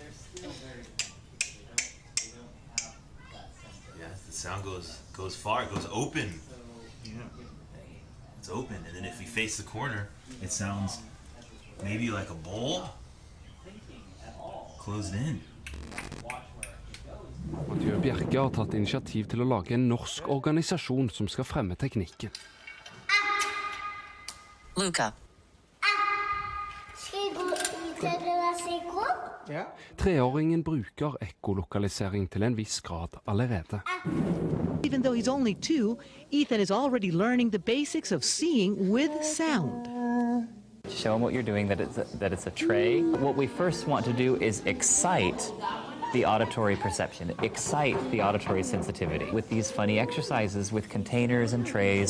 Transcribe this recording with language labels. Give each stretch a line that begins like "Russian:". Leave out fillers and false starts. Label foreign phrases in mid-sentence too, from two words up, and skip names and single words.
English: Yeah, the sound goes far, it goes open. Yeah. It's open, and then if we face the corner, it sounds maybe like a bowl closed in.
Norwegian: Mathieu Bjerke har tatt initiativ til å lage en norsk organisasjon som skal fremme teknikken. Luca. Ja. Treåringen bruker ekkolokalisering til en viss grad allerede.
English: Even though he's only 2, Ethan is already learning the basics of seeing with sound. Show him what you're doing, that it's a tray. What we first want to do is excite the auditory perception, excite the auditory sensitivity with these funny exercises with containers and trays.